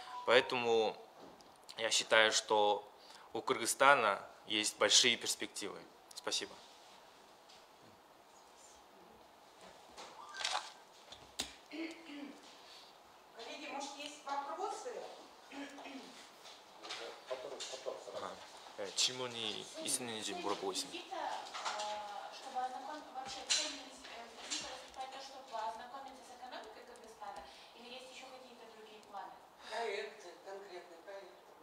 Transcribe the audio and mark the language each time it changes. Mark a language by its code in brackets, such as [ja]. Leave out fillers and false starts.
[ru] Поэтому я считаю, что у Кыргызстана есть большие перспективы. Спасибо. Коллеги, может, есть вопросы? [ko] 질문이 있는지 물어보고 있습니다. [ru] Чтобы вообще цель визита выступать то, чтобы ознакомиться с экономикой Кыргызстана, или есть еще какие-то другие планы? Проекты, конкретный проект.